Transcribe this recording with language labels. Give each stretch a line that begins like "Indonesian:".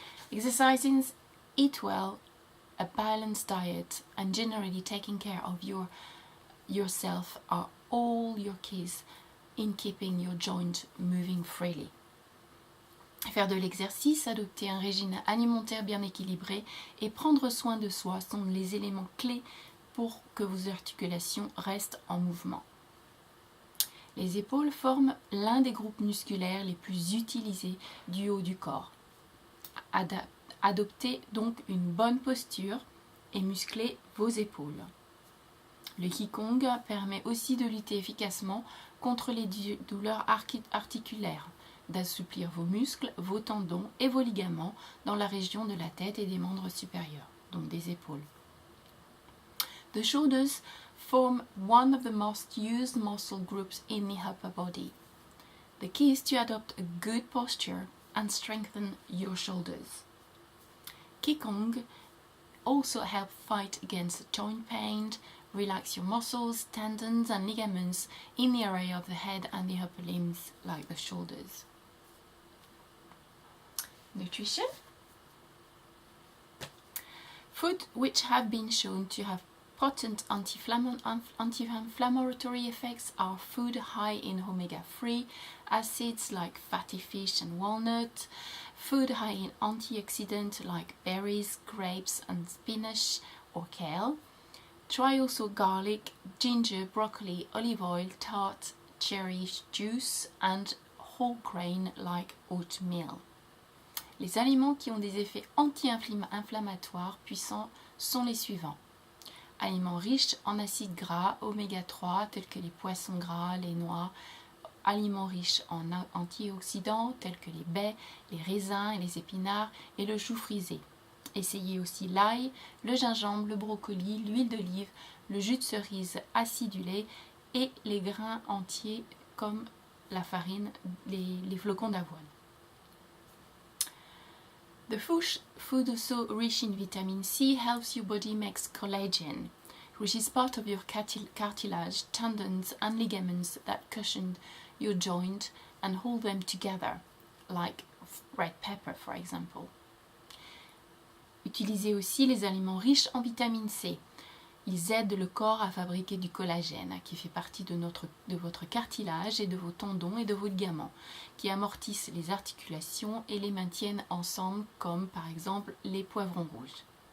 English: Exercising, eat well, a balanced diet, and generally taking care of yourself are all your keys in keeping your joint moving freely.
French: Faire de l'exercice, adopter un régime alimentaire bien équilibré et prendre soin de soi sont les éléments clés pour que vos articulations restent en mouvement. Les épaules forment l'un des groupes musculaires les plus utilisés du haut du corps. Adoptez donc une bonne posture et musclez vos épaules. Le Qigong permet aussi de lutter efficacement contre les douleurs articulaires, d'assouplir vos muscles, vos tendons et vos ligaments dans la région de la tête et des membres supérieurs, donc des épaules.
English: The shoulders form one of the most used muscle groups in the upper body. The key is to adopt a good posture and strengthen your shoulders. Qigong also helps fight against joint pain, Relax your muscles, tendons and ligaments in the area of the head and the upper limbs, like the shoulders. Nutrition. Food which have been shown to have potent anti-inflammatory effects are food high in omega-3 acids like fatty fish and walnut, food high in antioxidants like berries, grapes and spinach or kale. Try also garlic, ginger, broccoli, olive oil, tart, cherry juice and whole grain like oatmeal.
French: Les aliments qui ont des effets anti-inflammatoires puissants sont les suivants. Aliments riches en acides gras, oméga 3, tels que les poissons gras, les noix. Aliments riches en antioxydants, tels que les baies, les raisins et les épinards, et le chou frisé. Essayez aussi l'ail, le gingembre, le brocoli, l'huile d'olive, le jus de cerise acidulé et les grains entiers comme la farine, les flocons d'avoine.
English: The food also rich in vitamin C helps your body make collagen, which is part of your cartilage, tendons and ligaments that cushion your joint and hold them together, like red pepper for example.
French: Utilisez aussi les aliments riches en vitamine C. Ils aident le corps à fabriquer du collagène, qui fait partie de votre cartilage et de vos tendons et de vos ligaments, qui amortissent les articulations et les maintiennent ensemble, comme par exemple les poivrons rouges.